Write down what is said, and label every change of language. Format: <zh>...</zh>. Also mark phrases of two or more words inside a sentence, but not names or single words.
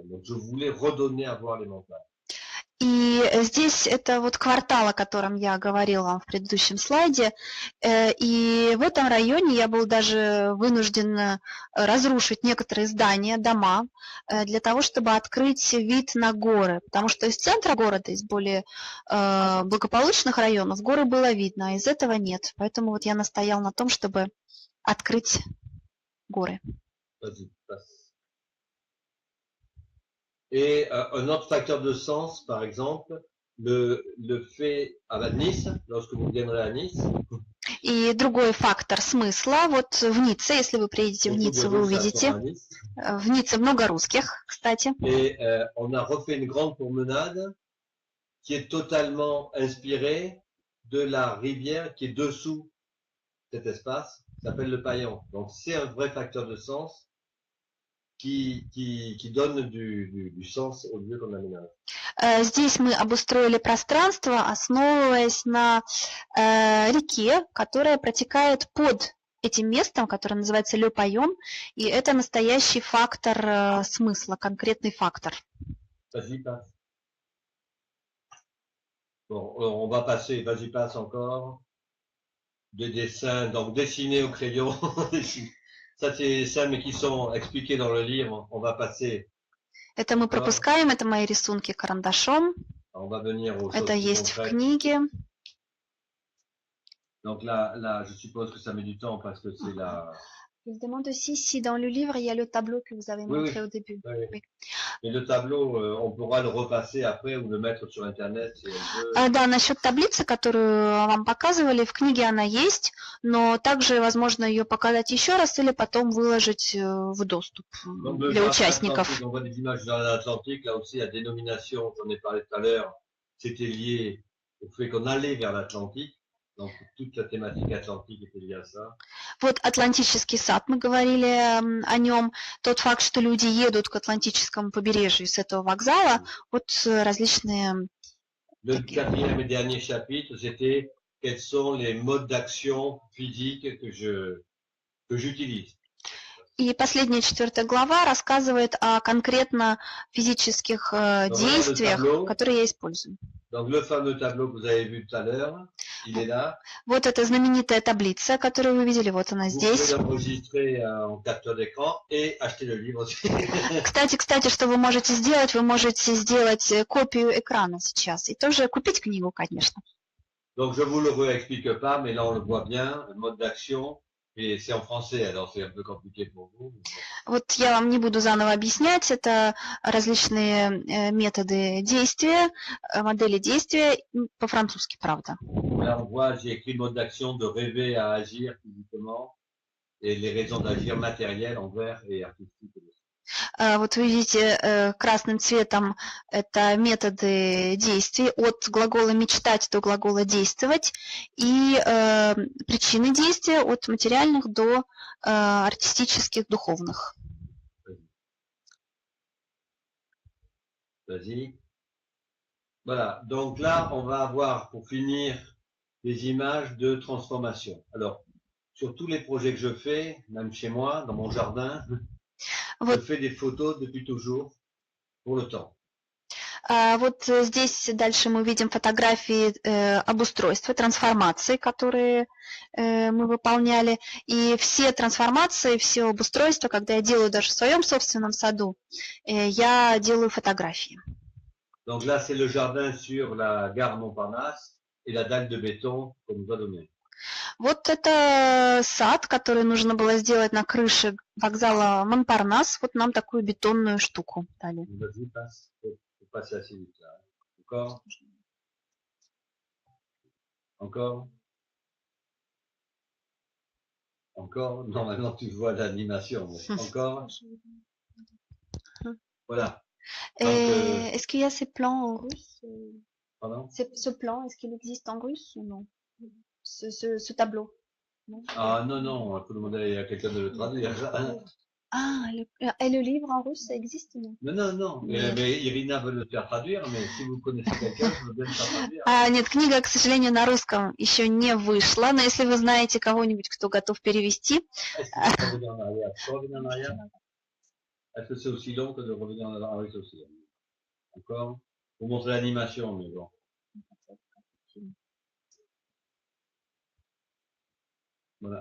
<fr>Donc je voulais redonner à voir les montagnes.</fr> <ru>И здесь это вот квартал, о котором я говорила вам в предыдущем слайде. И в этом районе я был даже вынужден разрушить некоторые здания, дома, для того, чтобы открыть вид на горы. Потому что из центра города, из более благополучных районов, горы было видно, а из этого нет. Поэтому вот я настоял на том, чтобы открыть горы.</ru> <fr>Et un autre facteur de sens, par exemple, le fait à Nice, lorsque vous viendrez à Nice.</fr> <ru>И другой фактор смысла, вот в Ницце, если вы приедете в Ниццу, вы увидите, в Ницце много русских, кстати.</ru> <fr>Et on a refait une grande promenade qui est totalement inspirée de la rivière qui est dessous cet espace, qui s'appelle le Paillon. Donc c'est un vrai facteur de sens qui donne du sens au lieu qu'on aménage.</fr> <ru>Здесь мы обустроили пространство, основываясь на реке, которая протекает под этим местом, которое называется Le Paillon, и это настоящий фактор смысла, конкретный фактор.</ru> <fr>Vas-y, passe. Bon, on va passer, vas-y, passe encore. Des dessins, donc dessinés au crayon. Ça, c'est des dessins, mais qui sont expliqués dans le livre. On va passer.</fr> <ru>Это мы пропускаем, это мои рисунки карандашом.</ru> <fr>On va venir aux</fr> <ru>это</ru> <fr>choses</fr> <ru>есть</ru> <fr>concrètes.</fr> <ru>В книге.</ru> <fr>Donc là, je suppose que ça met du temps parce que c'est la... Il demande aussi si dans le livre, il y a le tableau que vous avez montré au début. Oui. Et le tableau, on pourra le repasser après ou le mettre sur Internet si on veut.</fr> <ru>Да, насчет таблицы, которую вам показывали, в книге она есть, но также возможно ее показать еще раз или потом выложить в доступ для участников.</ru> <fr>On voit des images dans l'Atlantique, là aussi la dénomination, j'en ai parlé tout à l'heure, c'était lié au fait qu'on allait vers l'Atlantique. Donc toute la thématique atlantique était liée à ça.</fr> <ru>Вот Атлантический сад, мы говорили о нем. Тот факт, что люди едут к Атлантическому побережью с этого вокзала, вот различные...</ru> <fr>Le quatrième et dernier chapitre, c'était quels sont les modes d'action physique que j'utilise.</fr> <ru>И последняя 4 глава рассказывает о конкретно физических действиях, которые я использую.</ru> <fr>Donc le fameux tableau que vous avez vu tout à l'heure, il est là.</fr> <ru>Вот эта знаменитая таблица, которую вы видели, вот она здесь.</ru> <fr>Vous pouvez l'enregistrer en capture d'écran et acheter le livre aussi.</fr> <ru>Кстати, что вы можете сделать? Вы можете сделать копию экрана сейчас и тоже купить книгу, конечно.</ru> <fr>Donc je vous le réexplique pas, mais là on le voit bien, le mode d'action. Et c'est en français, alors c'est un peu compliqué pour vous.</fr> <ru>Вот я вам не буду заново объяснять, это различные методы действия, модели действия, по-французски, правда.</ru> <fr>Là on voit, j'ai écrit le mode d'action de rêver à agir physiquement et les raisons d'agir matérielles en vert et artistique.</fr> <ru>Вот вы видите красным цветом это методы действий от глагола мечтать до глагола действовать и причины действия от материальных до артистических, духовных.</ru> <fr>Vas-y. Voilà, donc là on va avoir pour finir des images de transformation. Alors, sur tous les projets que je fais, même chez moi, dans mon jardin, je fais des photos depuis toujours pour le temps.</fr> <ru>Вот здесь дальше мы видим фотографии обустройства, трансформации, которые мы выполняли. И все трансформации, все обустройства, когда я делаю даже в своем собственном саду, я делаю фотографии.</ru> <fr>Donc là, c'est le jardin sur la gare Montparnasse et la dalle de béton qu'on nous a donnée.</fr> <ru>Вот это сад, который нужно было сделать на крыше вокзала Монпарнас. Вот нам такую бетонную штуку дали.</ru> <fr>Passer assez vite là. Encore. Encore. Encore. Non, maintenant tu vois l'animation. Encore. Voilà. Est-ce qu'il y a ces plans en russe? Pardon? Ce plan, est-ce qu'il existe en russe ou non? Ce tableau? Non? Ah non, non, il faut demander à quelqu'un de le traduire. Ah, et le livre en russe, ça existe ou non? Non, non, non. Mais Irina veut le faire traduire, mais si vous connaissez quelqu'un, je veux bien le faire traduire.</fr> <ru>Нет, книга, к сожалению, на русском еще не вышла, но если вы знаете кого-нибудь, кто готов перевести...</ru> <fr>Est-ce qu'il faut revenir en arrière? Tu peux revenir en arrière? Est-ce que c'est aussi long que de revenir en arrière? Ah oui, c'est aussi long. Encore? Pour montrer l'animation, mais bon. Voilà.</fr>